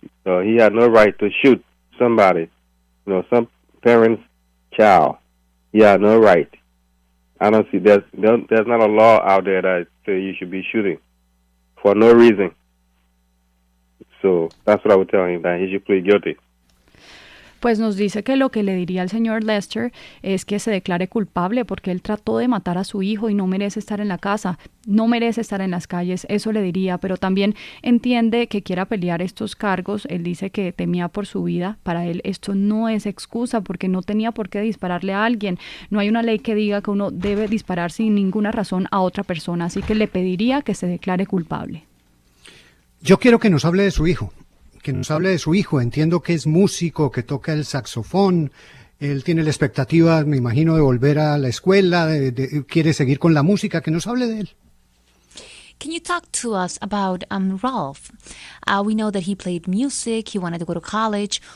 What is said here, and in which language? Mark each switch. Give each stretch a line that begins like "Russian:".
English: He had no right to shoot somebody, some parent's child. He had no right. I don't see there's not a law out there that says you should be shooting for no reason. So that's what I would tell him, that he should plead guilty.
Spanish: Pues nos dice que lo que le diría al señor Lester es que se declare culpable porque él trató de matar a su hijo y no merece estar en la casa, no merece estar en las calles, eso le diría, pero también entiende que quiera pelear estos cargos. Él dice que temía por su vida. Para él esto no es excusa porque no tenía por qué dispararle a alguien. No hay una ley que diga que uno debe disparar sin ninguna razón a otra persona, así que le pediría que se declare culpable. Yo quiero que nos hable de su hijo. Que nos hable de su hijo. Entiendo que es músico, que toca el saxofón. Él tiene la expectativa, me imagino, de volver a la escuela, quiere seguir con la música. Que nos hable de él.
English: Can you talk to us about Ralph? We know that he played music, he wanted to go to college.